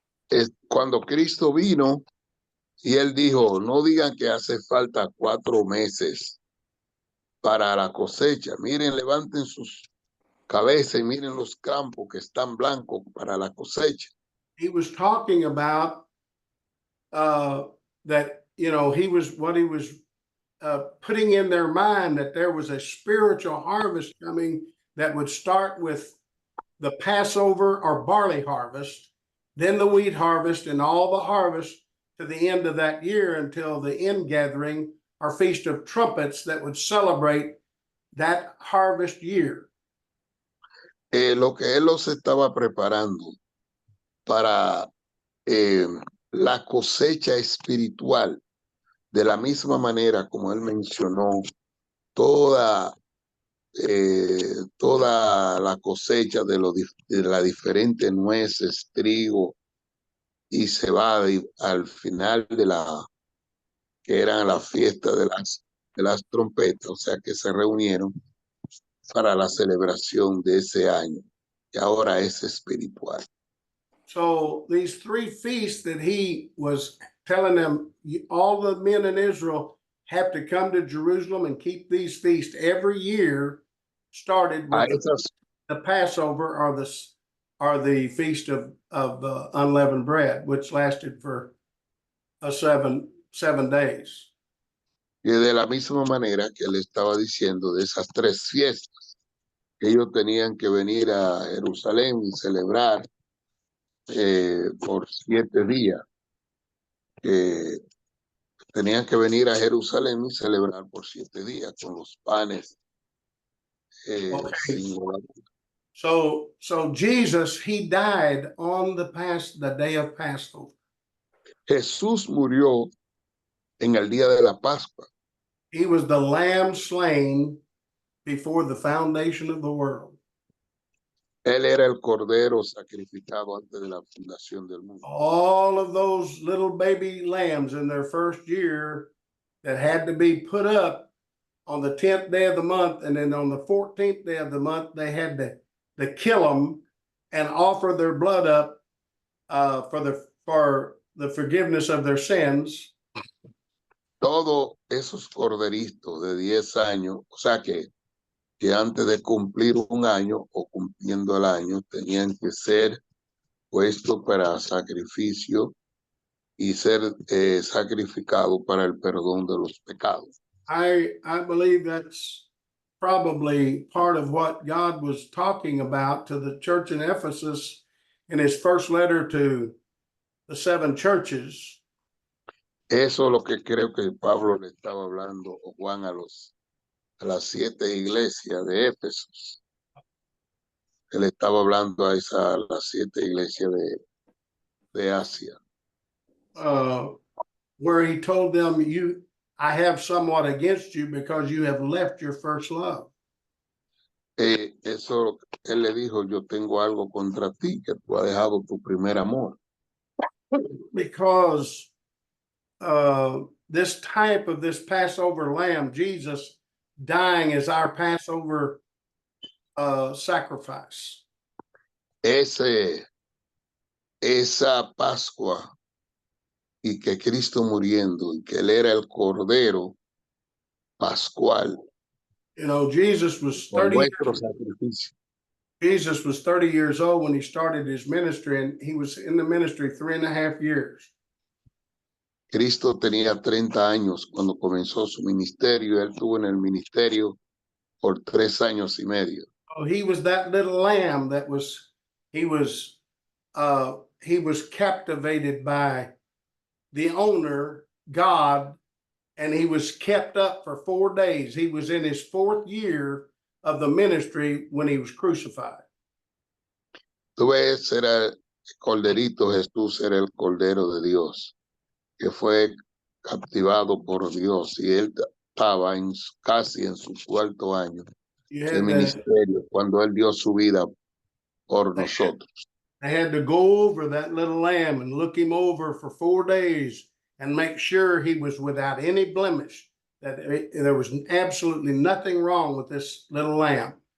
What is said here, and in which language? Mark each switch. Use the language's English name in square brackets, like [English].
[Spanish] es cuando Cristo vino y él dijo, no digan que hace falta 4 meses para la cosecha. Miren, levanten sus cabezas y miren los campos que están blancos para la cosecha. [English] He was talking about that, he was putting in their mind that there was a spiritual harvest coming that would start with the Passover or barley harvest, then the wheat harvest, and all the harvest to the end of that year until the end gathering or Feast of Trumpets that would celebrate that harvest year. [Spanish] Lo que él los estaba preparando para la cosecha espiritual, de la misma manera como él mencionó toda la cosecha de las diferentes nueces, trigo y cebada, y al final que eran la fiesta de las trompetas, o sea que se reunieron para la celebración de ese año, que ahora es espiritual. [English] So these 3 feasts that he was telling them, all the men in Israel have to come to Jerusalem and keep these feasts every year, started with the Passover or the Feast of Unleavened Bread, which lasted for 7 days. [Spanish] Y de la misma manera que él estaba diciendo de esas 3 fiestas, que ellos tenían que venir a Jerusalén y celebrar por 7 días, que tenían que venir a Jerusalén y celebrar por 7 días con los panes. [English] Okay. So Jesus, he died on the day of Passover. [Spanish] Jesús murió en el día de la Pascua. [English] He was the lamb slain before the foundation of the world. [Spanish] Él era el cordero sacrificado antes de la fundación del mundo. [English] All of those little baby lambs in their first year that had to be put up on the 10th day of the month, and then on the 14th day of the month, they had to kill them and offer their blood up for the forgiveness of their sins. [Spanish] Todos esos corderitos de 10 años, o sea que antes de cumplir un año o cumpliendo el año, tenían que ser puestos para sacrificio y ser sacrificados para el perdón de los pecados. [English] I believe that's probably part of what God was talking about to the church in Ephesus in his first letter to the 7 churches. [Spanish] Eso es lo que creo que Pablo le estaba hablando, o Juan, a las 7 iglesias de Éfeso. Él estaba hablando a las 7 iglesias de Asia. [English] Where he told them, I have somewhat against you because you have left your first love. [Spanish] Eso, él le dijo, yo tengo algo contra ti, que tú has dejado tu primer amor. [English] Because this type of this Passover lamb, Jesus dying as our Passover sacrifice. [Spanish] Esa Pascua y que Cristo muriendo y que él era el Cordero Pascual, [English] You know, Jesus was [Spanish] por [English] 30 [Spanish] nuestro sacrificio. [English] Jesus was 30 years old when he started his ministry, and he was in the ministry 3.5 years. [Spanish] Cristo tenía 30 años cuando comenzó su ministerio. Él estuvo en el ministerio por 3 años y medio. [English] So he was that little lamb that he was captivated by the owner, God, and he was kept up for 4 days. He was in his 4th year of the ministry when he was crucified. [Spanish] Tú ves, era el Corderito, Jesús era el Cordero de Dios, que fue captivado por Dios, y él estaba casi en su 4º año [English] You [Spanish] de [English] had to, [Spanish] ministerio, cuando él dio su vida por nosotros. [English] they had to go over that little lamb and look him over for 4 days and make sure he was without any blemish, that there was absolutely nothing wrong with this little lamb.